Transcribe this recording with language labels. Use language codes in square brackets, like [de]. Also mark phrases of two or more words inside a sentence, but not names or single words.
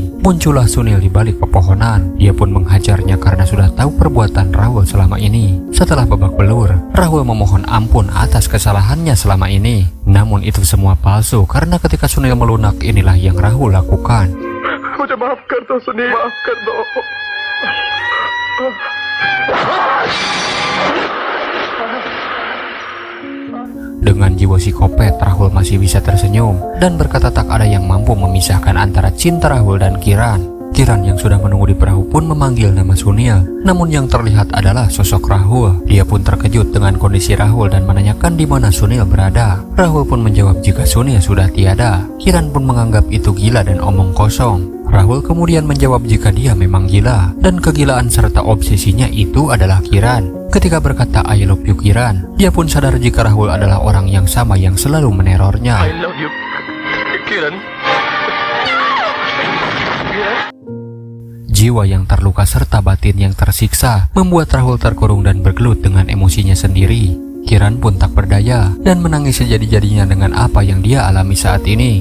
[id] Muncullah Sunil di balik pepohonan. Dia pun menghajarnya karena sudah tahu perbuatan Rahul selama ini. Setelah babak belur, Rahul memohon ampun atas kesalahannya selama ini. Namun itu semua palsu karena ketika Sunil melunak inilah yang Rahul lakukan. [hi] मुझे माफ कर दो सुनील, माफ कर दो। [id] Dengan jiwa psikopat, Rahul masih bisa tersenyum dan berkata tak ada yang mampu memisahkan antara cinta Rahul dan Kiran. Kiran yang sudah menunggu di perahu pun memanggil nama Sunil. Namun yang terlihat adalah sosok Rahul. Dia pun terkejut dengan kondisi Rahul dan menanyakan di mana Sunil berada. Rahul pun menjawab jika Sunil sudah tiada. Kiran pun menganggap itu gila dan omong kosong. Rahul kemudian menjawab jika dia memang gila dan kegilaan serta obsesinya itu adalah Kiran. Ketika berkata [en] I love you [id] Kiran, dia pun sadar jika Rahul adalah orang yang sama yang selalu menerornya. [en] I love you, Kiran. [id] Jiwa yang terluka serta batin yang tersiksa membuat Rahul terkurung dan bergelut dengan emosinya sendiri. Kiran pun tak berdaya dan menangis sejadi-jadinya dengan apa yang dia alami saat ini.